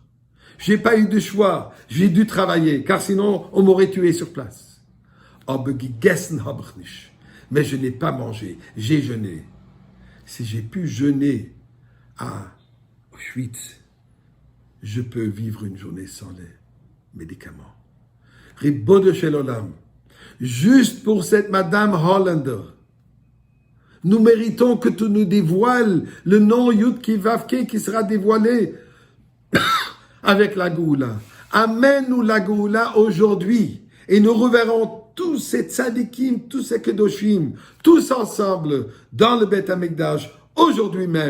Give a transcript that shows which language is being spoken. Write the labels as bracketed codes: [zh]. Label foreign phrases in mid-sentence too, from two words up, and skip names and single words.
[fr] J'ai pas eu de choix, j'ai dû travailler, car sinon on m'aurait tué sur place. [de] Aber gegessen habe ich nicht. [fr] Mais je n'ai pas mangé, j'ai jeûné. Si j'ai pu jeûner à Auschwitz, je peux vivre une journée sans les médicaments. [he] רבונו של עולם. [fr] Juste pour cette Madame Hollander, nous méritons que tu nous dévoiles le nom Yudki Vavke qui sera dévoilé avec la Goula. Amène-nous la Goula aujourd'hui et nous reverrons tous ces tzadikim, tous ces kedoshim, tous ensemble dans le Beth Amikdash aujourd'hui même.